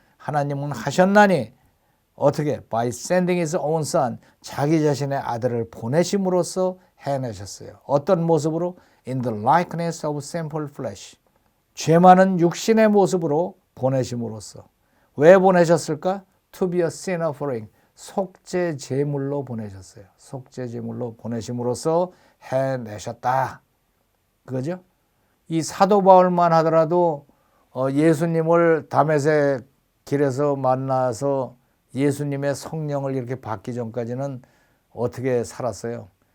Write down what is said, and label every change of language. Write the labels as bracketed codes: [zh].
[ko] 하나님은 하셨나니 어떻게? [en] By sending his own son. [ko] 자기 자신의 아들을 보내심으로써 해내셨어요. 어떤 모습으로? [en] In the likeness of sinful flesh. [ko] 죄 많은 육신의 모습으로 보내심으로써. 왜 보내셨을까? [en] To be a sin offering. [ko] 속죄 제물로 보내셨어요. 속죄 제물로 보내심으로써 해내셨다. 그거죠? 이 사도 바울만 하더라도 예수님을 다메섹 길에서 만나서 예수님의 성령을 이렇게 받기 전까지는 어떻게 살았어요?